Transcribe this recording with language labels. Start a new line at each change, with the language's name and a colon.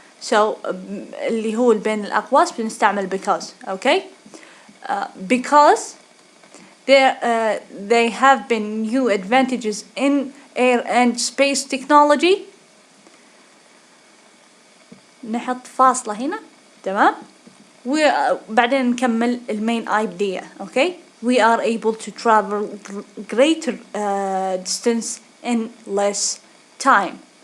Arabic: So اللي هو بين الأقواس بنستعمل because.
English: Okay. Because they have been new advantages in air and space technology.
Arabic: نحط فاصلة هنا. تمام. بعدين نكمل المين idea.
English: Okay. We are able to travel greater distance in less time.